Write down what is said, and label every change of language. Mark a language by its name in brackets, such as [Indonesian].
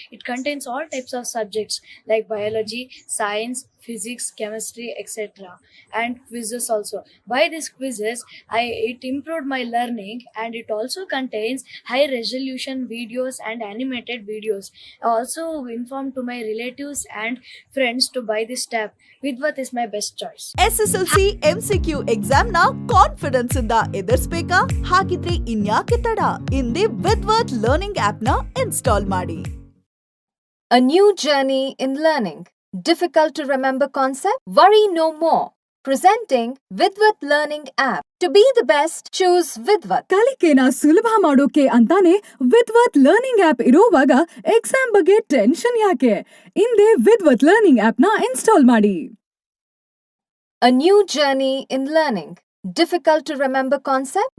[English] It contains all types of subjects like biology, science, physics, chemistry, etc. and quizzes also. By these quizzes, it improved my learning, and it also contains high resolution videos and animated videos. I also informed to my relatives and friends to buy this tab. Vidwath is my best choice. [Kannada] SSLC MCQ exam ನ confidence ಇಂದ ಎದುರಿಸಬೇಕಾ? ಹಾಗಿದ್ರೆ ಇನ್ಯಾಕೆ ತಡ? ಇಂದೇ ವಿದ್ವತ್ learning app ನ install ಮಾಡಿ. [English] A new journey in learning. Difficult to remember concept? Worry no more. Presenting Vidwath Learning App. To be the best, choose Vidwath. [Kannada] ಕಲಿಕೆನ ಸುಲಭ ಮಾಡೋಕೆ ಅಂತಾನೆ ವಿದ್ವತ್ ಲರ್ನಿಂಗ್ ಆಪ್ ಇರೋವಾಗ ಎಕ್ಸಾಮ್ ಬಗ್ಗೆ ಟೆನ್ಷನ್ ಯಾಕೆ? ಇಂದೇ ವಿದ್ವತ್ ಲರ್ನಿಂಗ್ ಆಪ್ ನ install ಮಾಡಿ. [English] A new journey in learning. Difficult to remember concept?